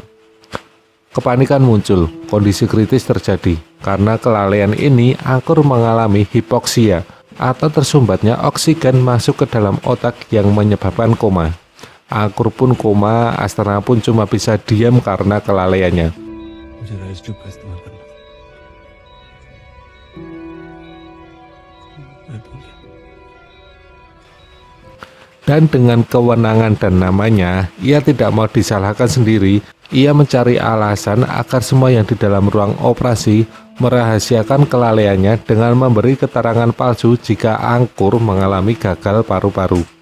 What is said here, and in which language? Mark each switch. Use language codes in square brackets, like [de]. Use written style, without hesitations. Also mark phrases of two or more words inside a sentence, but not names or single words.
[id] Kepanikan muncul, kondisi kritis terjadi. Karena kelalaian ini, Angkur mengalami hipoksia atau tersumbatnya oksigen masuk ke dalam otak yang menyebabkan koma. Angkur pun koma, Astana pun cuma bisa diam karena kelalaiannya. [hi] मुझे [en] rice tube [hi] का इस्तेमाल करना था। मैं भूल गया। [id] Dan dengan kewenangan dan namanya, ia tidak mau disalahkan sendiri. Ia mencari alasan agar semua yang di dalam ruang operasi merahasiakan kelalaiannya dengan memberi keterangan palsu jika Angkur mengalami gagal paru-paru.